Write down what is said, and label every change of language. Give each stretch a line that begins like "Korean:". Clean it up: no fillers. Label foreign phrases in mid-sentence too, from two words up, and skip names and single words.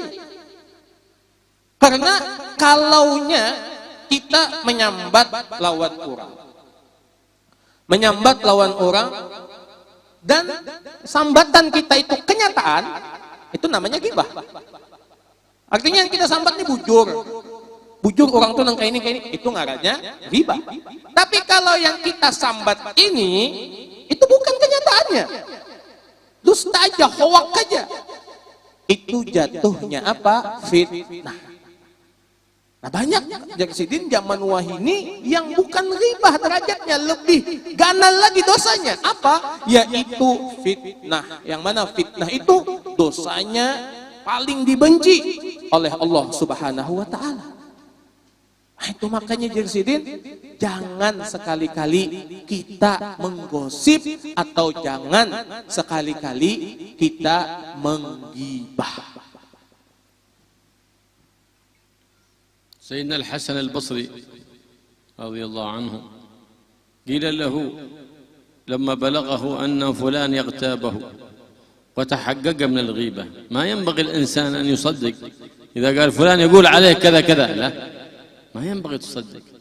Banjar: Karena kalaunya kita menyambat lawan orang. Menyambat lawan orang dan sambatan kita itu kenyataan, itu namanya ghibah. Artinya yang kita sambat ini bujur. Bujur orang tuh nang kayak ini, itu ngarannya ghibah. Tapi kalau yang kita sambat ini, itu bukan kenyataannya.
Indonesian: Dusta aja, hoak aja. Itu jatuhnya apa? Fitnah.
Banjar: Nah banyak Sidin zaman wahini yang bukan ghibah derajatnya, lebih ganal lagi dosanya.
Indonesian: Apa? Yaitu fitnah. Yang mana fitnah itu dosanya paling dibenci oleh Allah
Arabic: سبحانه وتعالى.
Indonesian: Nah, itu makanya Sidin, jangan sekali-kali kita menggosip atau jangan sekali-kali kita menggibah.
Arabic: سيدنا الحسن البصري رضي الله عنه قيل له لما بلغه أن فلان يغتابه وتحقق من الغيبة، ما ينبغي الإنسان أن يصدق إذا قال فلان يقول عليه كذا كذا، لا، ما ينبغي تصدق،